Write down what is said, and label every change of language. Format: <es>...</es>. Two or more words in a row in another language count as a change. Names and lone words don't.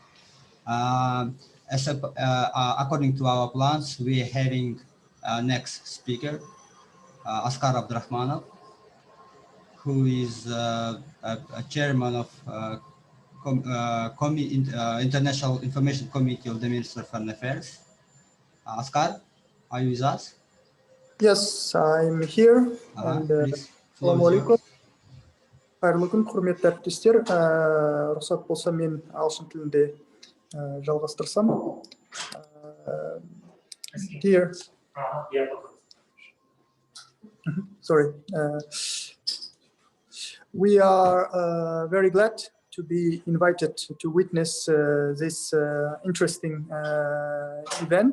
<en>According to our plans, we are having next speaker, Askar Abdurrahmanov, who is a chairman of International Information Committee of the Ministry of Foreign Affairs. Askar, are you with us? Yes, I'm here.</en> <ar>السلام عليكم.</ar> <kk>Қайырлы күн, құрметті әріптестер. Рұқсат болса, мен ағылшын тілінде жалғастырсам.</kk> <en>Dear. Sorry. We are very glad to be invited to witness this interesting event.</en>